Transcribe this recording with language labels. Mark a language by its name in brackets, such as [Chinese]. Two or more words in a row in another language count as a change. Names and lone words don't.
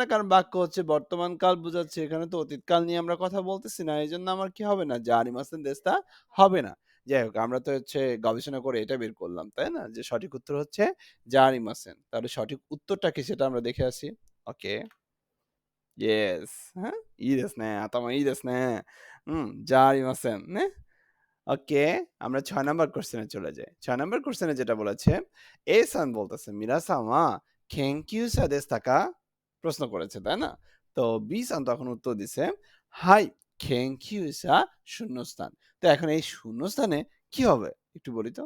[Bangla] কারণ বাক্য হচ্ছে বর্তমান কাল বোঝাচ্ছে, এখানে তো অতীতকাল নিয়ে আমরা কথা বলতেছি না, এই জন্য আমার কি হবে না, জারিমাসেন দেশটা হবে না। যাই হোক, আমরা তো হচ্ছে গবেষণা করে এটা বের করলাম, তাই না, যে সঠিক উত্তর হচ্ছে জারিমাসেন। তাহলে সঠিক উত্তরটা কি সেটা আমরা দেখে আসি। ওকে, ইয়েস, হ্যাঁ, [Japanese] いいですね、頭いいですね。জারিমাসেন,ね। [Bangla] ওকে, আমরা 6 নাম্বার কোশ্চেনে চলে যাই। 6 নাম্বার কোশ্চেনে যেটা বলেছে, এ সান বলতেছে [Japanese] ミラさんは研究者ですか? [Bangla] প্রশ্ন করেছে, তাই না? তো বি সান তখন উত্তর দিছে, [Japanese] はい、研究者 [Bangla] শূন্যস্থান। তো এখন এই শূন্যস্থানে কি হবে একটু বলি তো।